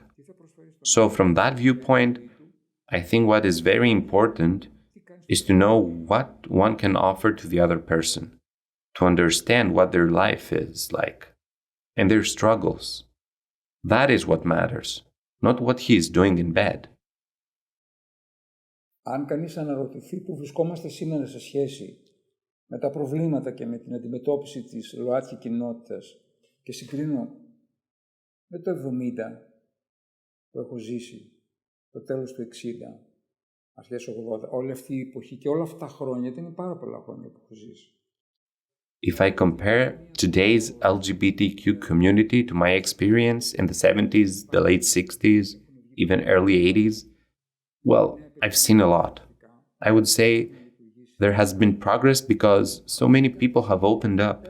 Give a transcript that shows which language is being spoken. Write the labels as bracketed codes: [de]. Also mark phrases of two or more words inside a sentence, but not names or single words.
[en] So from that viewpoint, I think what is very important is to know what one can offer to the other person, to understand what their life is like, and their struggles. That is what matters, not what he is doing in bed. [el] Αν κανείς αναρωτηθεί που βρισκόμαστε σήμερα σε σχέση με τα προβλήματα και με την αντιμετώπιση της ΛΟΑΤΚΙ κοινότητας και συγκρίνω με το 70 που έχω ζήσει, το τέλος του 60, αρχές 80, όλη αυτή η εποχή και όλα αυτά τα χρόνια, ήταν πάρα πολλά χρόνια που έχω ζήσει. [en] If I compare today's LGBTQ community to my experience in the 70s, the late 60s, even early 80s, well, I've seen a lot. I would say there has been progress because so many people have opened up.